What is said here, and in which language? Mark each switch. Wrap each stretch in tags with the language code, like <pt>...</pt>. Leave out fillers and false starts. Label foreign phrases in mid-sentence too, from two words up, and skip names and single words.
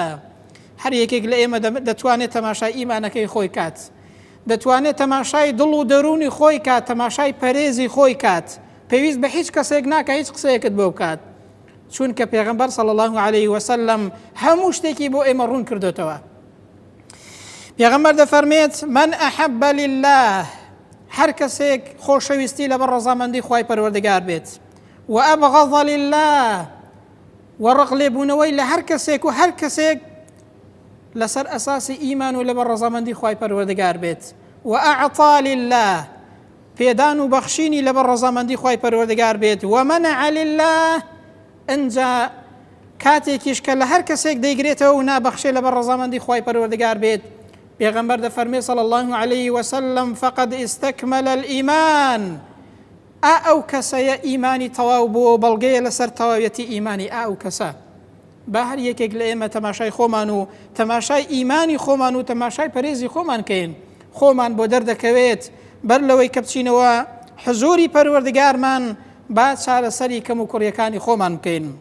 <ckb>هەر یەکێک لە ئێمە دەتوانێت تەماشای ئیمانەکەی خۆی کات، دەتوانێت تەماشای دڵ و دەرونی خۆی کات، تەماشای پەرێزی خۆی کات، پێویست بە هیچ کەسێک ناکە هیچ قسەیەکت بۆ بکات، چونکە پێغەمبەر</ckb> <ar>صلی الله عليه وسلم</ar> <ckb>هەموو شتێکی بۆ ئێمە ڕوون کردوتەوە. پێغەمبەر دەفەرمێت:</ckb> <ar>من أحب لله،</ar> <ckb>هەر کەسێک خۆشەویستی لەبەر ڕەزامەندی خوای پەروەردگار بێت،</ckb> <ar>و ئەبغەض لله،</ar> <ckb>وەڕق لێبوونەوەی لە هەر کەسێک و هەر کەسێک لەسەر ئەساسی ئیمان و لەبەر ڕەزامەندی خوای پەروەردگار بێت،</ckb> <ar>و ئەعطا لله،</ar> <ckb>پێدان و بەخشینی لەبەر ڕەزامەندی خوای پەروەردگار بێت،</ckb> <ar>و منع لله،</ar> <ckb>ئەنجا کاتێکیش کە لە هەر کەسێک دەیگرێتەوە و نابەخشێ لەبەر ڕەزامەندی خوای پەروەردگار بێت، پێغەمبەر دەفەرمێ</ckb> <ar>صلی الله عليه وسلم: فقد استكمل الإيمان،</ar> <ckb>ئەو کەسەیە ئیمانی تەواو بووە، بەڵگەیە لەسەر تەواویەتی ئیمانی ئەو کەسە. با هەر یەکێک لە ئێمە تەماشای خۆمان و تەماشای ئیمانی خۆمان و تەماشای پەرێزی خۆمان کەین، خۆمان بۆ دەردەکەوێت بەر لەوەی کە بچینەوە حزوری پەروەردگارمان، با چارەسەری کەم و کوڕیەکانی خۆمان بکەین.</ckb>